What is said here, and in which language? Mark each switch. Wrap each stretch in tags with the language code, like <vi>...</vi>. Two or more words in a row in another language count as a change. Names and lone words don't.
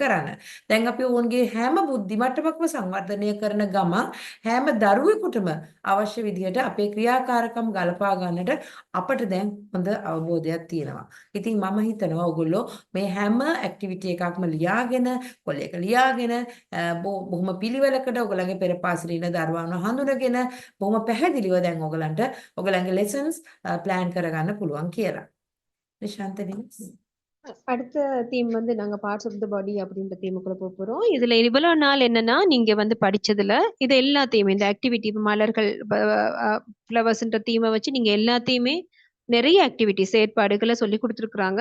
<si>දැන් අපි ඔවුන්ගේ හැම බුද්ධි මට්ටමක්ම සංවර්ධනය වර්ධනය කරන ගමන් හැම දරුවෙකුටම අවශ්‍ය විදිහට අපේ ක්‍රියාකාරකම් ගලපා ගන්නට අපට දැන් හොඳ අවබෝධයක් තියෙනවා. ඉතින් මම හිතනවා ඔයගොල්ලෝ මේ හැම ඇක්ටිවිටි එකක්ම ලියාගෙන කොලයක ලියාගෙන බොහොම පිළිවෙලකට ඔයගලගේ පෙර පාසලේ ඉන්න දරුවන්ව හඳුනගෙන බොහොම පැහැදිලිව දැන් ඔයගලන්ට ඔයගලගේ</si> <en>lessons plan</en> <si>කරගන්න පුළුවන් කියලා.</si> <ta>நிஷாந்த் நீங்க அடுத்த தீம் வந்து நாங்க</ta> <en>parts of the body</en> <ta>அப்படின்ற தீமுக்குள்ள போக போறோம். இதுல இவ்வளவு நாள் என்னன்னா நீங்க வந்து படிச்சதுல இது எல்லாத்தையுமே இந்த ஆக்டிவிட்டி மலர்கள் ஃப்ளவர்ஸ்ன்ற தீமை வச்சு நீங்க எல்லாத்தையுமே நிறைய ஆக்டிவிட்டி செயற்பாடுகளை சொல்லி கொடுத்துருக்குறாங்க.</ta>